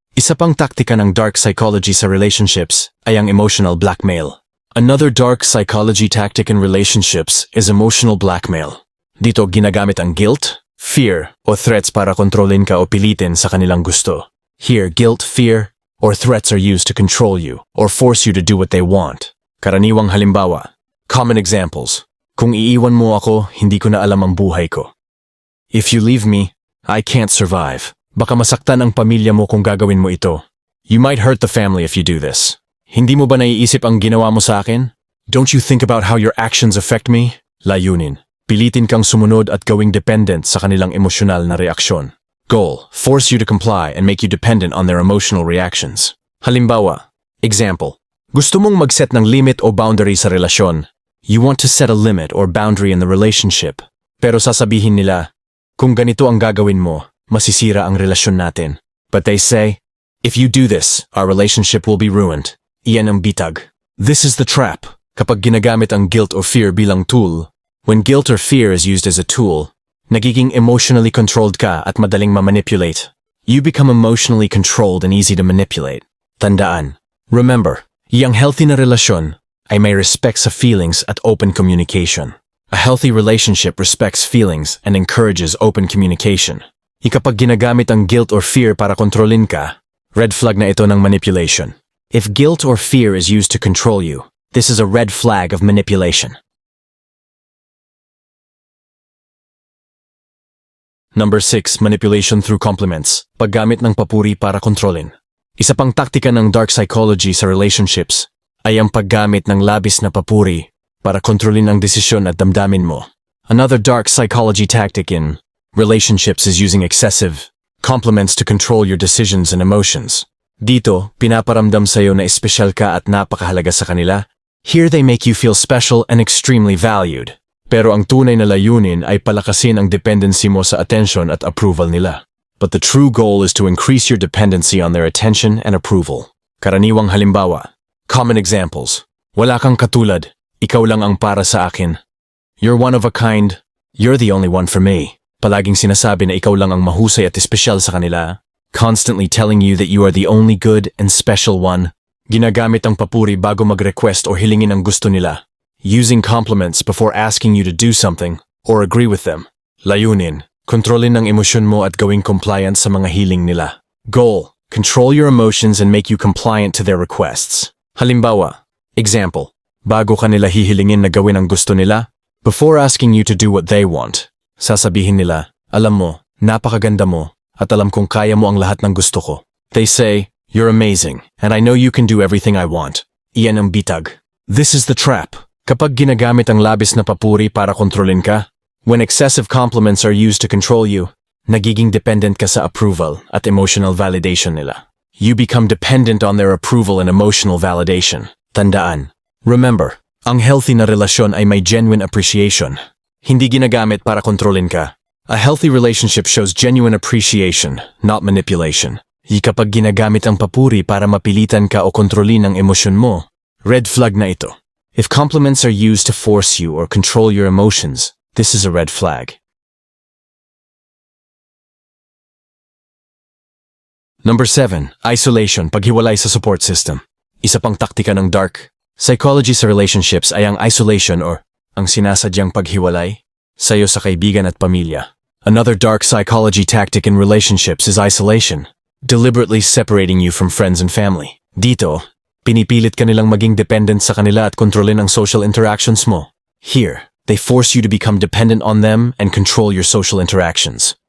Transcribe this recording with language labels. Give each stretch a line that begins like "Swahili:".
Filipino: Isa pang taktika ng dark psychology sa relationships ay ang emotional blackmail.
English: Another dark psychology tactic in relationships is emotional blackmail.
Filipino: Dito ginagamit ang guilt, fear, o threats para kontrolin ka o pilitin sa kanilang gusto.
English: Here, guilt, fear, or threats are used to control you or force you to do what they want.
Filipino: Karaniwang halimbawa.
English: Common examples.
Filipino: Kung iiwan mo ako, hindi ko na alam ang buhay ko.
English: If you leave me, I can't survive.
Filipino: Baka masaktan ang pamilya mo kung gagawin mo ito.
English: You might hurt the family if you do this.
Filipino: Hindi mo ba naiisip ang ginawa mo sa akin?
English: Don't you think about how your actions affect me?
Filipino: Layunin. Pilitin kang sumunod at gawing dependent sa kanilang emosyonal na reaksyon.
English: Goal, force you to comply and make you dependent on their emotional reactions.
Filipino: Halimbawa,
English: example,
Filipino: Gusto mong mag-set ng limit o boundary sa relasyon.
English: You want to set a limit or boundary in the relationship.
Filipino: Pero sasabihin nila, kung ganito ang gagawin mo, masisira ang relasyon natin.
English: But they say, if you do this, our relationship will be ruined.
Filipino: Iyan ang bitag.
English: This is the trap.
Filipino: Kapag ginagamit ang guilt or fear bilang tool,
English: when guilt or fear is used as a tool,
Filipino: nagiging emotionally controlled ka at madaling ma-manipulate.
English: You become emotionally controlled and easy to manipulate.
Filipino: Tandaan.
English: Remember,
Filipino: iyang healthy na relasyon ay may respect sa feelings at open communication.
English: A healthy relationship respects feelings and encourages open communication.
Filipino: Kapag ginagamit ang guilt or fear para kontrolin ka, red flag na ito ng manipulation.
English: If guilt or fear is used to control you, this is a red flag of manipulation. Number 6. Manipulation through compliments.
Filipino: Paggamit ng papuri para kontrolin. Isa pang taktika ng dark psychology sa relationships ay ang paggamit ng labis na papuri para kontrolin ang desisyon at damdamin mo.
English: Another dark psychology tactic in relationships is using excessive compliments to control your decisions and emotions.
Filipino: Dito, pinaparamdam sa'yo na espesyal ka at napakahalaga sa kanila.
English: Here they make you feel special and extremely valued.
Filipino: Pero ang tunay na layunin ay palakasin ang dependency mo sa attention at approval nila.
English: But the true goal is to increase your dependency on their attention and approval.
Filipino: Karaniwang halimbawa.
English: Common examples.
Filipino: Wala kang katulad. Ikaw lang ang para sa akin.
English: You're one of a kind. You're the only one for me.
Filipino: Palaging sinasabi na ikaw lang ang mahusay at espesyal sa kanila.
English: Constantly telling you that you are the only good and special one.
Filipino: Ginagamit ang papuri bago mag-request o hilingin ang gusto nila.
English: Using compliments before asking you to do something or agree with them.
Filipino: Layunin. Kontrolin ang emosyon mo at gawing compliant sa mga hiling nila.
English: Goal. Control your emotions and make you compliant to their requests.
Filipino: Halimbawa.
English: Example.
Filipino: Bago kanila hihilingin na gawin ang gusto nila,
English: before asking you to do what they want,
Filipino: sasabihin nila, alam mo, napakaganda mo, at alam kong kaya mo ang lahat ng gusto ko.
English: They say, you're amazing, and I know you can do everything I want.
Filipino: Iyan ang bitag.
English: This is the trap.
Filipino: Kapag ginagamit ang labis na papuri para kontrolin ka,
English: when excessive compliments are used to control you,
Filipino: nagiging dependent ka sa approval at emotional validation nila.
English: You become dependent on their approval and emotional validation.
Filipino: Tandaan.
English: Remember,
Filipino: ang healthy na relasyon ay may genuine appreciation. Hindi ginagamit para kontrolin ka.
English: A healthy relationship shows genuine appreciation, not manipulation.
Filipino: Kapag ginagamit ang papuri para mapilitan ka o kontrolin ang emosyon mo, red flag na ito.
English: If compliments are used to force you or control your emotions, this is a red flag. Number 7. Isolation,
Filipino: paghiwalay sa
English: support system.
Filipino: Isa pang taktika ng dark psychology sa relationships ay ang isolation or ang sinasadyang paghiwalay sa'yo sa kaibigan at pamilya.
English: Another dark psychology tactic in relationships is isolation, deliberately separating you from friends and family.
Filipino: Dito, pinipilit ka nilang maging dependent sa kanila at kontrolin ang social interactions mo.
English: Here, they force you to become dependent on them and control your social interactions.